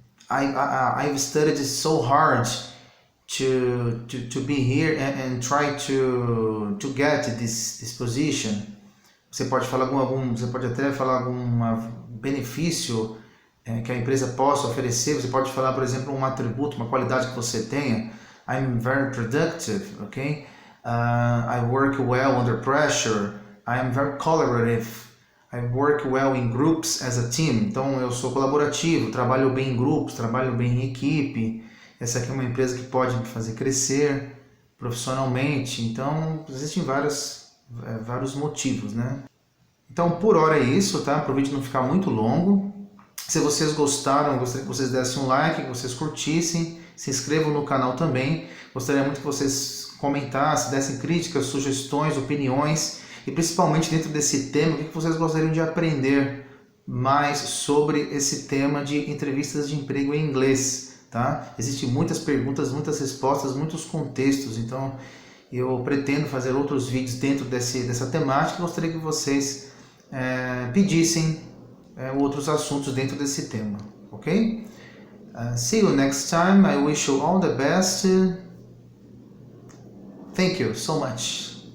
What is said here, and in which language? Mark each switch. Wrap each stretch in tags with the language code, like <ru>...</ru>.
<en>I've studied so hard to be here and try to get this position.</en> <pt>Você pode falar você pode até falar algum benefício que a empresa possa oferecer. Você pode falar, por exemplo, um atributo, uma qualidade que você tenha.</pt> <en>I'm very productive, okay? I work well under pressure. I am very collaborative. I work well in groups as a team.</en> <pt>Então eu sou colaborativo, trabalho bem em grupos, trabalho bem em equipe. Essa aqui é uma empresa que pode me fazer crescer profissionalmente. Então existem vários motivos, né? Então por hora é isso, tá? Para o vídeo não ficar muito longo. Se vocês gostaram, eu gostaria que vocês dessem um like, que vocês curtissem, se inscrevam no canal também. Gostaria muito que vocês comentassem, dessem críticas, sugestões, opiniões e principalmente dentro desse tema, o que vocês gostariam de aprender mais sobre esse tema de entrevistas de emprego em inglês, tá? Existem muitas perguntas, muitas respostas, muitos contextos, então eu pretendo fazer outros vídeos dentro dessa temática. Gostaria que vocês pedissem outros assuntos dentro desse tema, ok?</pt> <en>See you next time. I wish you all the best. Thank you so much.</en>